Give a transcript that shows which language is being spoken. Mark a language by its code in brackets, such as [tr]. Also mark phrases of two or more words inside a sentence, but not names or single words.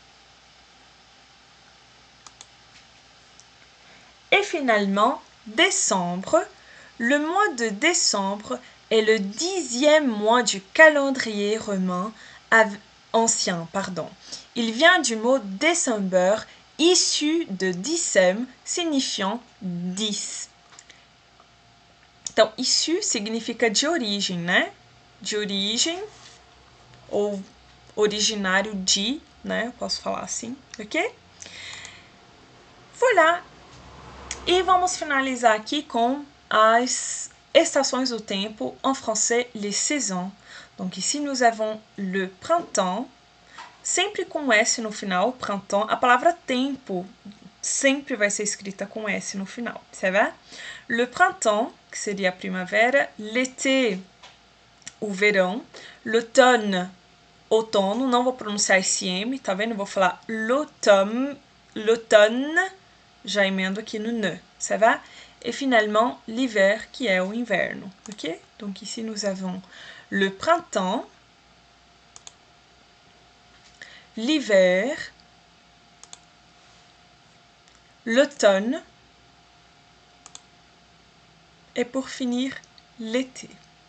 [fr] Et finalement, décembre. Le mois de décembre est le 10e mois du calendrier romain ancien. Il vient du mot December, issu de Dicem, signifiant 10. [pt] Então, issu significa de origem, né? De origem, ou originário de, né? Eu posso falar assim, ok? Voilà. E vamos finalizar aqui com as estações do tempo, [fr] en français, les saisons. Donc ici, nous avons le printemps, [pt] sempre com S no final, printemps. A palavra tempo sempre vai ser escrita com S no final, [fr] ça va? Le printemps, [pt] que seria a primavera, l'été, o verão, l'automne, outono, não vou pronunciar esse M, tá vendo? Eu vou falar l'automne, já emendo aqui no ne, [fr] ça va? Et finalement, l'hiver, qui est [pt] o inverno, [fr] ok? Donc ici, nous avons le printemps, l'hiver, l'automne et pour finir, l'été.